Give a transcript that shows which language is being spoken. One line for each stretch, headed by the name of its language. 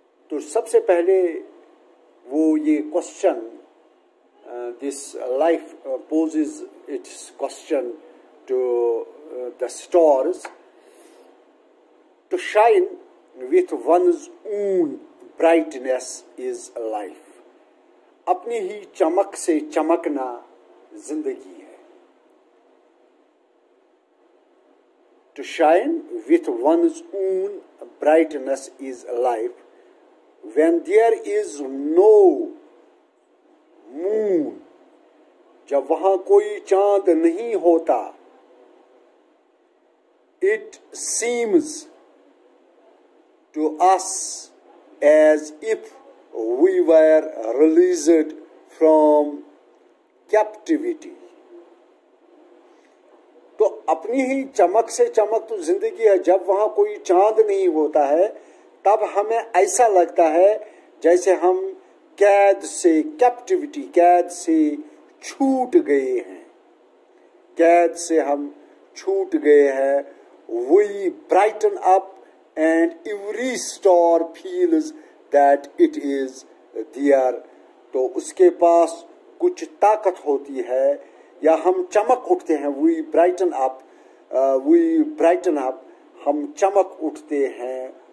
Urdu: تو سب سے پہلے وہ یہ
English: Question, this life poses its question to the stars to shine with one's own brightness is life.
Urdu: اپنی ہی چمک سے چمکنا زندگی ہے.
English: To shine with one's own brightness is life. When there is no moon,
Urdu: جب وہاں کوئی چاند نہیں ہوتا،
English: it seems to us as if we were released from captivity.
Urdu: تو اپنی ہی چمک سے چمک تو زندگی ہے. جب وہاں کوئی چاند نہیں ہوتا ہے تب ہمیں ایسا لگتا ہے جیسے ہم قید سے، کیپٹیوٹی، قید سے چھوٹ گئے ہیں، قید سے ہم چھوٹ گئے ہیں.
English: We brighten up and every star feels that it is there.
Urdu: تو اس کے پاس کچھ طاقت ہوتی ہے، یا ہم چمک اٹھتے ہیں.
English: We brighten up, we brighten up،
Urdu: ہم چمک اٹھتے ہیں.